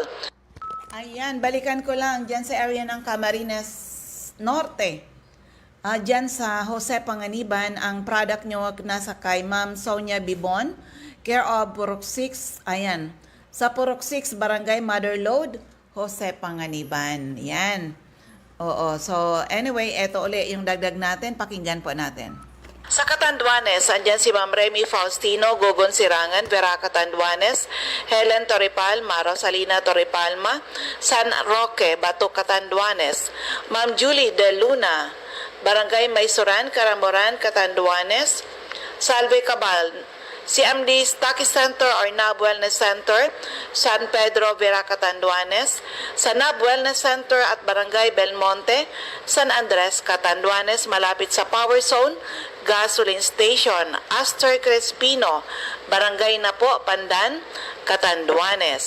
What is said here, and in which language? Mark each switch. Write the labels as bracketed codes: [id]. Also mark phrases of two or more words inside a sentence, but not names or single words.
[tl] Ayan, balikan ko lang dyan sa area ng Camarines Norte. Dyan sa Jose Panganiban, ang product nyo nasa kay Ma'am Sonia Bibon, care of Purok 6, ayan. Sa Purok 6, Barangay Motherlode, Jose Panganiban. Yan. Oo. [en] So, anyway, [tl] eto uli yung dagdag natin. Pakinggan po natin. Sa Catanduanes, andyan si Ma'am Remy Faustino, Gogon Sirangan, Vera Catanduanes, Helen Torripalma, Rosalina Torripalma, San Roque, Bato Catanduanes, Ma'am Julie De Luna, Barangay Maysuran, Caramoran, Catanduanes. Salve Cabal, CMD Stocky Center or NAB Wellness Center, San Pedro, Vera, Catanduanes, sa NAB Wellness Center at Barangay Belmonte, San Andres, Catanduanes, malapit sa Power Zone, Gasoline Station, Astor Crespino, Barangay Napo, Pandan, Catanduanes.